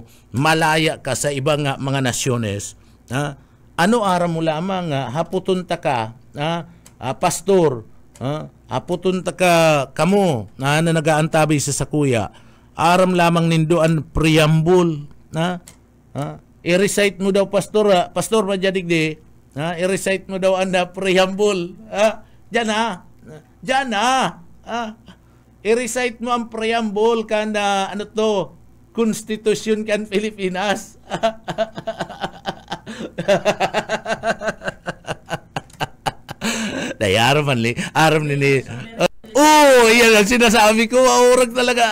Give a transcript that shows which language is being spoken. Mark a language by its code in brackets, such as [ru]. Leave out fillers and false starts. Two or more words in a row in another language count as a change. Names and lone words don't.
[bik] malaya ka sa ibang mga nasyones, ano aram mo lamang, haputunta ka, pastor, haputunta ka kamo, na nagaantabi sa sakuya, aram lamang nindoan preamble, i-recite mo daw, pastor, pastor majadigdi, i-recite mo daw ang preamble, dyan i-recite mo ang preamble kanda ano to, Konstitusyon kan Pilipinas. Day aram ni yan [tl] ang sinasabi ko, [bik] aurag talaga.